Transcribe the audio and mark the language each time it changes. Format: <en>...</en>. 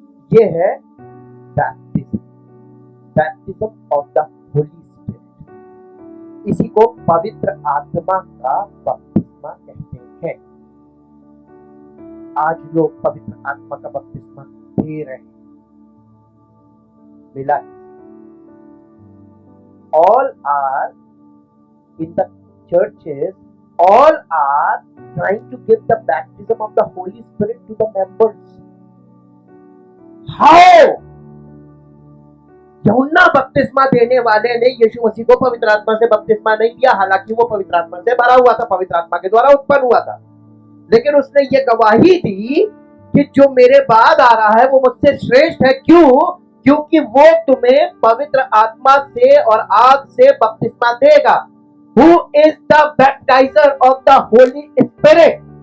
<hi>ये है</hi> <en>Baptism, baptism of the holy spirit.</en> <hi>इसी को पवित्र आत्मा का बपतिस्मा कहते हैं। आज लोग पवित्र आत्मा का बपतिस्मा दे रहे हैं, मिला।</hi> <en>All are in the churches, all are trying to give the baptism of the Holy Spirit to the members. How?</en> <hi>यूहन्ना बपतिस्मा देने वाले ने यीशु मसीह को पवित्र आत्मा से बपतिस्मा नहीं दिया, हालांकि वो पवित्र आत्मा से भरा हुआ था, पवित्र आत्मा के द्वारा उत्पन्न हुआ था, लेकिन उसने ये गवाही दी कि जो मेरे बाद आ रहा है वो मुझसे श्रेष्ठ है। क्यों? क्योंकि वो तुम्हें पवित्र आत्मा से और आग से बपतिस्मा देगा।</hi> <en>Who is the baptizer of the Holy Spirit?</en>